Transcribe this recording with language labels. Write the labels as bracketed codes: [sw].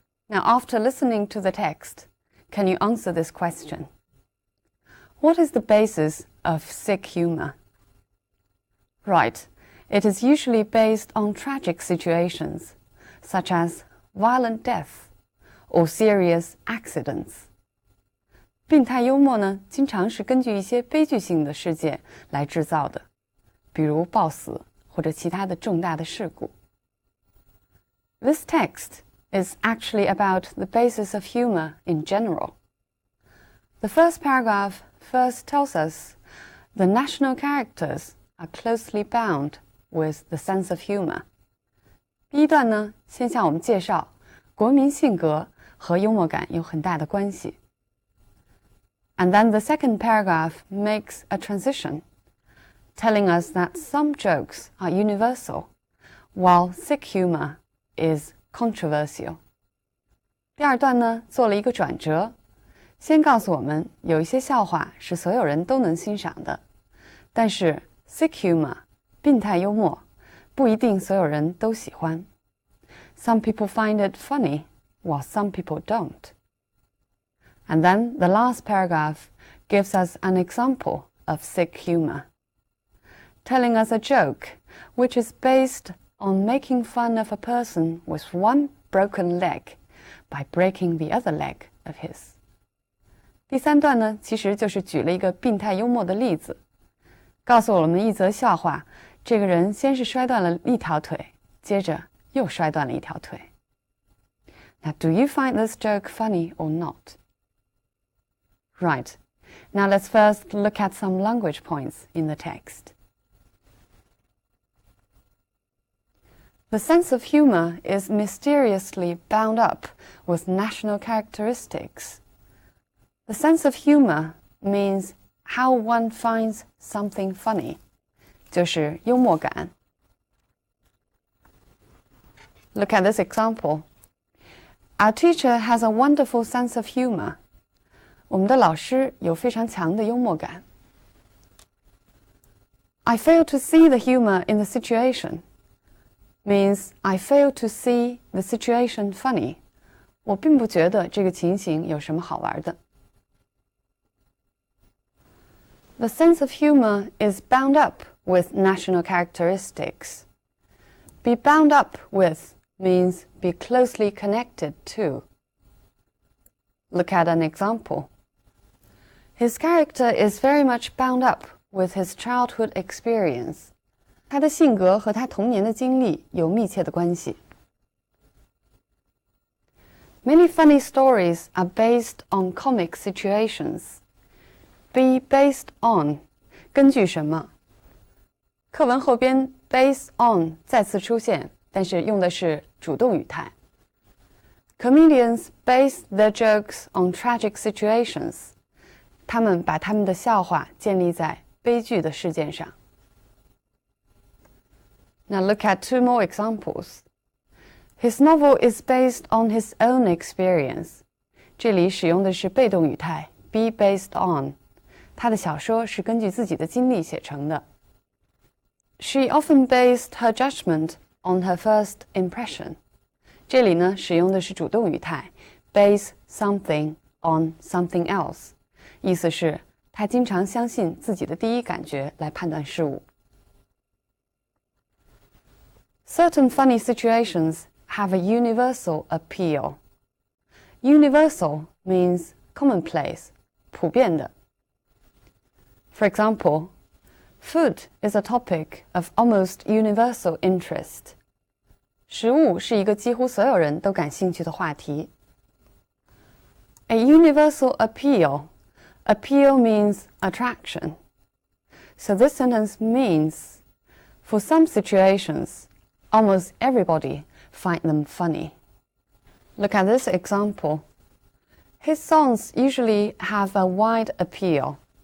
[en] Now, after listening to the text, can you answer this question? What is the basis of sick humor? Right, it is usually based on tragic situations, such as violent death or serious accidents. [zh] 病态幽默呢，经常是根据一些悲剧性的事件来制造的，比如暴死或者其他的重大的事故。 [en] This text is actually about the basis of humor in general. The first paragraph first tells us the national characters are closely bound with the sense of humor. [zh] 第一段呢，先向我们介绍国民性格和幽默感有很大的关系。 [en] And then the second paragraph makes a transition, telling us that some jokes are universal, while sick humor is controversial. [zh] 第二段呢，做了一个转折，先告诉我们有一些笑话是所有人都能欣赏的，但是 sick humor 病态幽默不一定所有人都喜欢。 [en] Some people find it funny, while some people don't. And then the last paragraph gives us an example of sick humor, telling us a joke which is based on making fun of a person with one broken leg by breaking the other leg of his. [zh] 第三段呢，其实就是举了一个病态幽默的例子，告诉我们一则笑话，这个人先是摔断了一条腿，接着又摔断了一条腿。 [en] Now, do you find this joke funny or not? Right. Now let's first look at some language points in the text. The sense of humor is mysteriously bound up with national characteristics. The sense of humor means how one finds something funny, [zh] 就是幽默感。 [en] Look at this example. Our teacher has a wonderful sense of humor. [zh] 我们的老师有非常强的幽默感。 [en] I fail to see the humor in the situation means I fail to see the situation funny. [zh] 我并不觉得这个情形有什么好玩的。 [en] The sense of humor is bound up with national characteristics. Be bound up with means be closely connected to. Look at an example. His character is very much bound up with his childhood experience. [zh] 他的性格和他童年的经历有密切的关系。 [en] Many funny stories are based on comic situations. Be based on [zh] 根据什么？课文后边 based on 再次出现，但是用的是主动语态。 [en] Comedians base their jokes on tragic situations. [zh] 他们把他们的笑话建立在悲剧的事件上。 [en] Now look at two more examples. His novel is based on his own experience. [zh] 这里使用的是被动语态 be based on. 他的小说是根据自己的经历写成的。 [en] She often based her judgment on her first impression. [zh] 这里呢，使用的是主动语态 [en] base something on something else. [zh] 意思是他经常相信自己的第一感觉来判断事物。 [en] Certain funny situations have a universal appeal. Universal means commonplace, [zh] 普遍的。 [en] For example, food is a topic of almost universal interest. [zh] 食物是一个几乎所有人都感兴趣的话题。 [en] A universal appeal. Appeal means attraction. So this sentence means, for some situations, almost everybody find them funny. Look at this example. His songs usually have a wide appeal.